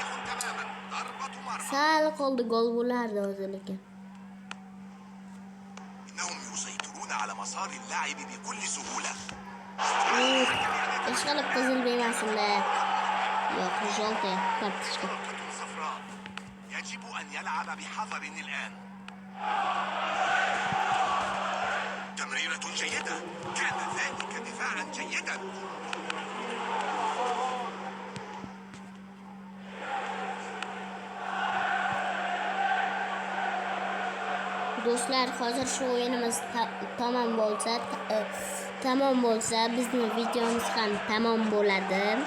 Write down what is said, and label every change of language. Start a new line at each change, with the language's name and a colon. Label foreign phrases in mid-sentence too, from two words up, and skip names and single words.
Uzbek: Sal qoldi, gol bo'lardi hozir lekin. Ishqilib qizil bermasinlar. Yo'q, jolta kartochka.
Arabic: يجب أن يلعب بحذر الآن. تمريرة جيدة. كان ذلك دفاعا جيدا.
Uzbek: Do'stlar, hozir shu o'yinimiz tamom bo'lsa, bizning videomiz ham tamom bo'ladi.